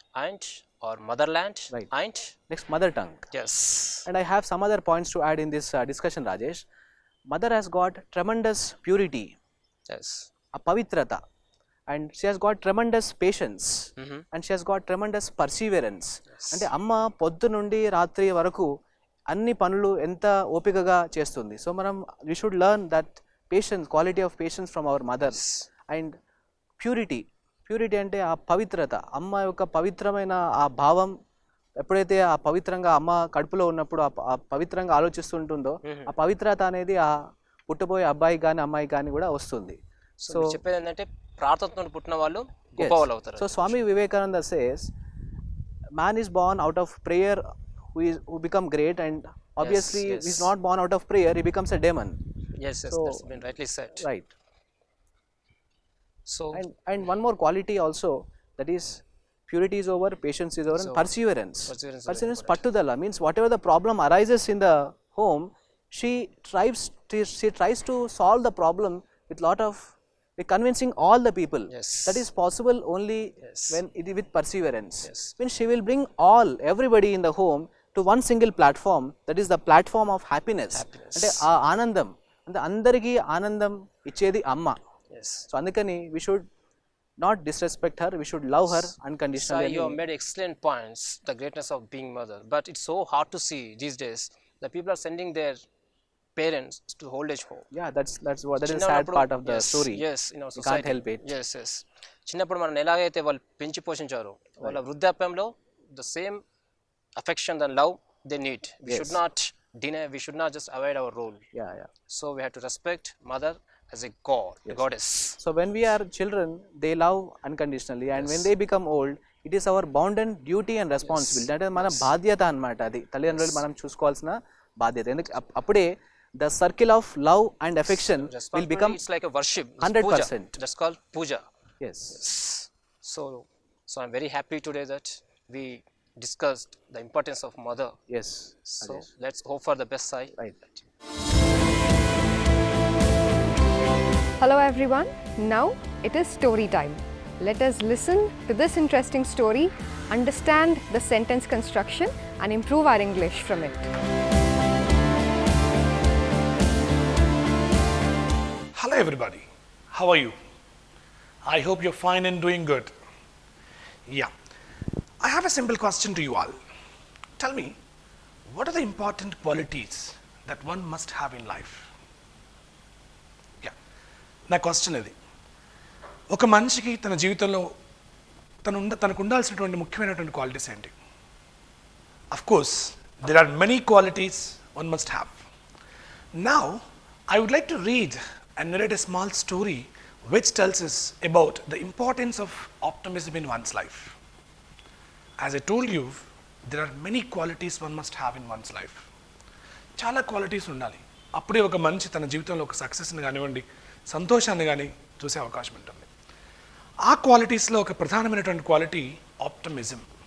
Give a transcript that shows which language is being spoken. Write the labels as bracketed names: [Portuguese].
[English] and or motherland Right. and Next, mother tongue. yes. And I have some other points to add in this discussion, Rajesh. mother has got tremendous purity, Yes. a pavitrata, and she has got tremendous patience, Mhm. and she has got tremendous perseverance. [Telugu] అంటే అమ్మ పొద్దు నుండి రాత్రి వరకు అన్ని పనులు ఎంత ఓపికగా చేస్తుంది. [English] So మనం we should learn that patience, quality of patience from our mother. [Telugu] And purity అంటే ఆ పవిత్రత, అమ్మ యొక్క పవిత్రమైన ఆ భావం, ఎప్పుడైతే ఆ పవిత్రంగా అమ్మ కడుపులో ఉన్నప్పుడు ఆ పవిత్రంగా ఆలోచిస్తుంటుందో ఆ పవిత్రత అనేది ఆ పుట్టబోయే అబ్బాయి కానీ అమ్మాయి కానీ కూడా వస్తుంది. సో చెప్పేది ఏంటంటే ప్రార్థనతో పుట్టిన వాళ్ళు గొప్ప వాళ్ళు అవుతారు. [English] So Swami Vivekananda says man is born out of prayer who become great, and obviously yes. he's not born out of prayer, he becomes a demon. Yes, So, that's been rightly said. Right. So And one more quality also, that is purity is over, patience is over, and perseverance. Perseverance pattudala means whatever the problem arises in the home, she tries to solve the problem with lot of convincing all the people. Yes. That is possible only when it is with perseverance. Yes. When she will bring everybody in the home to one single platform, that is the platform of happiness. [Telugu] అంటే ఆ ఆనందం అంటే అందరికీ ఆనందం ఇచ్చేది అమ్మ. [English] yes. So అందుకని we should not disrespect her, we should love her unconditionally. So you have made excellent points, the greatness of being mother, but it's so hard to see these days that people are sending their parents to old age home. Yeah, that is a sad part of the story. Yes, in our You society. can't help it. Yes. [Telugu] చిన్నప్పుడు మనం ఎలాగైతే వాళ్ళు పెంచి పోషించారో వాళ్ళ వృద్ధాప్యంలో [English] the same affection and love they need. We should not deny, we should not just avoid our role. Yeah. So we have to respect mother as a god, a goddess. So when we are children, they love unconditionally, and when they become old, it is our bounden duty and responsibility. [Telugu] అంటే మన బాధ్యత అన్నమాట, అది తల్లిదండ్రులు మనం చూసుకోవాల్సిన బాధ్యత. ఎందుకు అప్పుడే [English] the circle of love and affection will become it's like a worship. 100%. That's called puja. Yes. So I'm very happy today that we discussed the importance of mother. Yes. So let's hope for the best side. Right. Hello everyone, now it is story time. Let us listen to this interesting story, understand the sentence construction and improve our English from it. Hello everybody, how are you? I hope you're fine and doing good. Yeah, I have a simple question to you all. Tell me, what are the important qualities that one must have in life? [Telugu] Yeah, నా question ఇది. ఒక మనిషికి తన జీవితంలో తనకు ఉండాల్సినటువంటి ముఖ్యమైనటువంటి qualities ఏంటి? [English] Of course, there are many qualities one must have. Now, I would like to read and narrate a small story which tells us about the importance of optimism in one's life. As I told you, there are many qualities one must have in one's life. [Telugu] చాలా qualities ఉండాలి, అప్పుడే ఒక మనిషి తన జీవితంలో ఒక సక్సెస్ని కానివ్వండి, సంతోషాన్ని కానీ చూసే అవకాశం ఉంటుంది. ఆ క్వాలిటీస్లో ఒక ప్రధానమైనటువంటి క్వాలిటీ ఆప్టమిజం.